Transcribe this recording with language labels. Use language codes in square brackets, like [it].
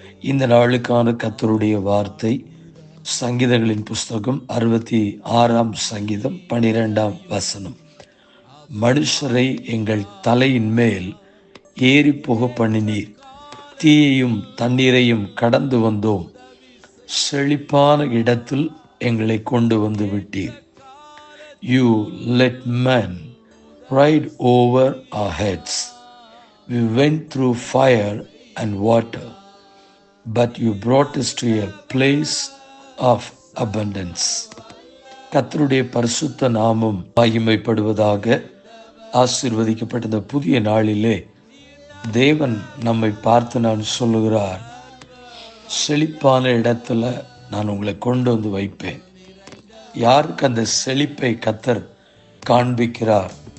[ta] இந்த நாளுக்கான கர்த்தருடைய வார்த்தை சங்கீதங்களின் புஸ்தகம் 66ஆம் சங்கீதம் 12ஆம் வசனம். மனுஷரை எங்கள் தலையின் மேல் ஏறி போக பண்ணினீர், தீயையும் தண்ணீரையும் கடந்து வந்தோம், செழிப்பான இடத்தில் எங்களை கொண்டு வந்து விட்டீர். [en] You let men ride over our heads. We went through fire and water, but you brought us to a place of abundance. [ta] கர்த்தருடைய பரிசுத்த நாமம் மகிமைப்படுவதாக. ஆசீர்வதிக்கப்பட்ட இந்த புதிய நாளிலே தேவன் நம்மை பார்த்து நான் சொல்லுகிறார், செழிப்பான இடத்துல நான் உங்களை கொண்டு வந்து வைப்பேன். யாருக்கு அந்த செழிப்பை கர்த்தர் காண்பிக்கிறார்?